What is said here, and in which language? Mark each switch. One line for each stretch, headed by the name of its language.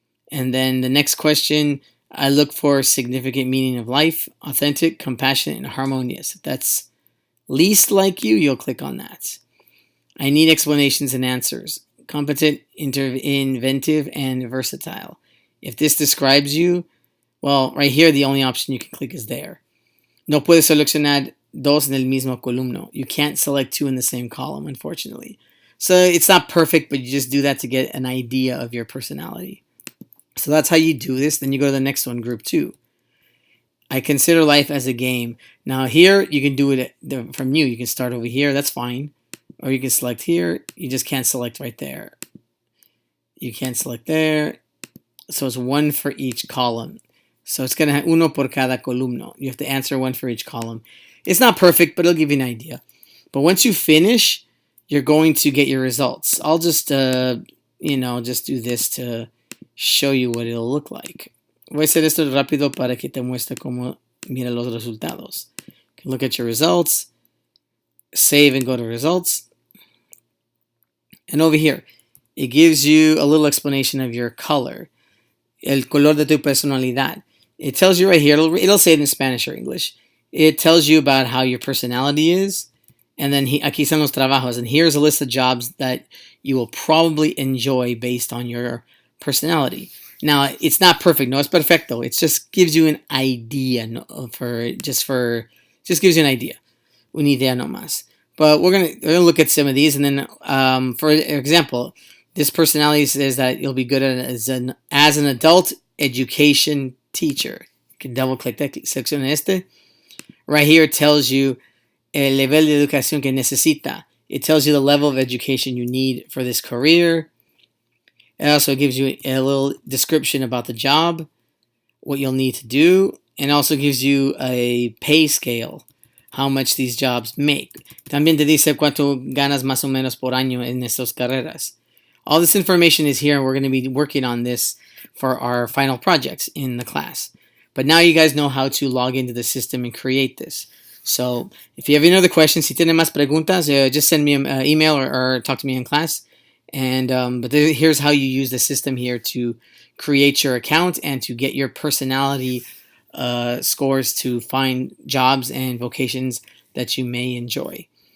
English: And then the next question, I look for significant meaning of life, authentic, compassionate, and harmonious. If that's least like you, you'll click on that. I need explanations and answers. Competent, inventive, and versatile. If this describes you, well, right here, the only option you can click is there.
Spanish: No puedes seleccionar dos en el mismo columno.
English: You can't select two in the same column, unfortunately. So it's not perfect, but you just do that to get an idea of your personality. So that's how you do this. Then you go to the next one, group 2. I consider life as a game. Now here, you can do it from you. You can start over here. That's fine. Or you can select here. You just can't select right there. You can't select there. So it's one for each column. So it's going to have
Spanish: uno por cada columno.
English: You have to answer one for each column. It's not perfect, but it'll give you an idea. But once you finish, you're going to get your results. I'll just, just do this to show you what it'll look like.
Spanish: Voy a hacer esto rápido para que te muestre cómo mira los resultados.
English: You can look at your results, save and go to results. And over here, it gives you a little explanation of your color.
Spanish: El color de tu personalidad.
English: It tells you right here, it'll say it in Spanish or English. It tells you about how your personality is. And then
Spanish: aquí están los trabajos.
English: And here's a list of jobs that you will probably enjoy based on your personality. Now, it's not perfect.
Spanish: No es perfecto.
English: It just gives you an idea just gives you an idea.
Spanish: Una idea nomás.
English: But we're gonna look at some of these. And then, for example, this personality says that you'll be good at as an adult education teacher. You can double click that
Spanish: sección este.
English: Right here it tells you
Spanish: el nivel de educación que necesita.
English: It tells you the level of education you need for this career. It also gives you a little description about the job, what you'll need to do, and also gives you a pay scale, how much these jobs make.
Spanish: También te dice cuánto ganas más o menos por año en estas carreras.
English: All this information is here, and we're going to be working on this for our final projects in the class. But now you guys know how to log into the system and create this. So if you have any other questions,
Spanish: si tienen más preguntas,
English: just send me an email or talk to me in class. And here's how you use the system here to create your account and to get your personality scores to find jobs and vocations that you may enjoy.